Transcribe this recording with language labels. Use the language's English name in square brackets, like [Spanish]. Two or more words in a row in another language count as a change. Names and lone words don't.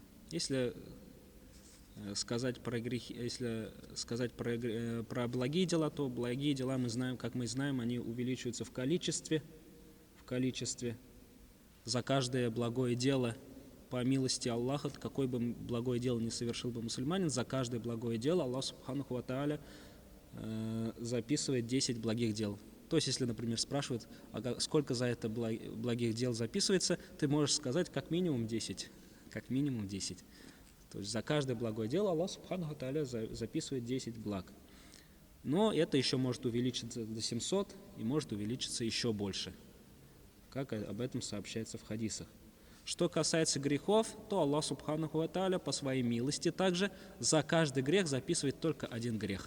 [Russian] Если сказать про благие дела, то благие дела мы знаем, они увеличиваются в количестве. За каждое благое дело, по милости Аллаха, какое бы благое дело ни совершил бы мусульманин, за каждое благое дело Аллах [Arabic] سبحانه وتعالى [Russian] записывает 10 благих дел. То есть, если, например, спрашивают, а сколько за это благих дел записывается, ты можешь сказать как минимум 10. То есть за каждое благое дело Аллах [Arabic] سبحانه وتعالى [Russian] записывает 10 благ. Но это еще может увеличиться до 700 и может увеличиться еще больше. как об этом сообщается в хадисах. Что касается грехов, то Аллах [Arabic] سبحانه وتعالى [Russian] по своей милости также за каждый грех записывает только один грех.